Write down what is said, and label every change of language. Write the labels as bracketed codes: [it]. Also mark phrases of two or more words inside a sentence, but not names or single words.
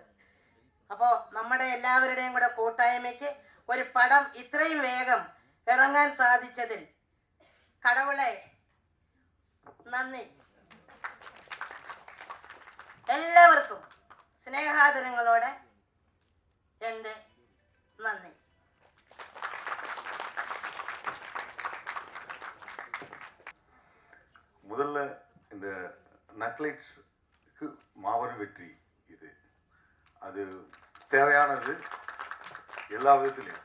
[ml] അപ്പോൾ നമ്മുടെ എല്ലാവരുടെയും കൂടെ കൂട്ടായ്മയ്ക്ക് ഒരു പടം ഇത്രയും വേഗം ഇറങ്ങാൻ സാധിച്ചതിൽ കടവുളെ നന്ദി. എല്ലാവർക്കും സ്നേഹാദരങ്ങളോടെ എൻ്റെ നന്ദി. [ta] முதல்ல இந்த நக்லைட்ஸ்க்கு மாபெரும் வெற்றி இது. அது தேவையானது எல்லா விதத்துலையும்.